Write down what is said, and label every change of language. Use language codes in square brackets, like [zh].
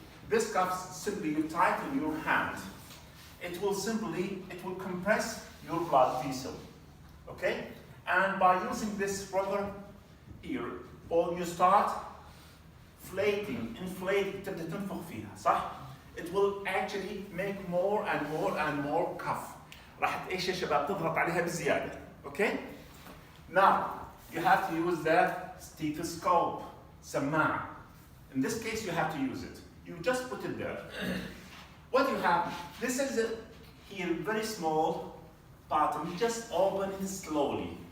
[en] This cuff simply you tighten your hand. It will compress your blood vessel. Okay? And by using this rubber here, or you start inflating, [ar] تبدأ تنفخ فيها، صح؟ [en] It will actually make more and more and more cuff. [ar] راح ايش يا شباب تضغط عليها بزيادة. [en] Okay? Now, you have to use the stethoscope, سماعة. In this case, you have to use it. You just put it there. What you have, this is here very small bottom, just open it slowly.